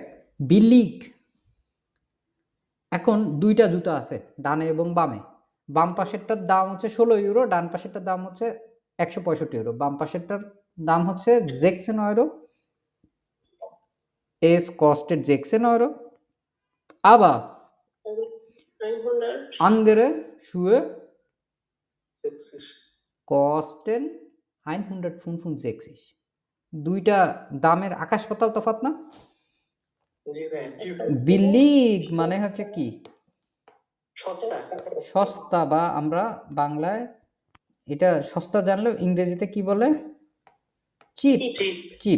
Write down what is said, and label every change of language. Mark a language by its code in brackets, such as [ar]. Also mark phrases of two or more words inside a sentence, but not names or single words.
[bn] বিলিক, এখন দুইটা জুতা আছে ডানে এবং বামে, বাম পাশেরটার দাম হচ্ছে 16 ইউরো, ডান পাশেরটার দাম হচ্ছে 165 ইউরো। বাম পাশেরটার দাম হচ্ছে 16 ইউরো, [de] es kostet 16 Euro, aber andere Schuhe kosten 165। [bn] দুইটা দামের আকাশ পাতাল তফাৎ না? বিলিগ মানে হচ্ছে কি? সস্তা, বা আমরা বাংলায় এটা সস্তা জানলেও ইংরেজিতে কি বলে? [en] cheap, cheap.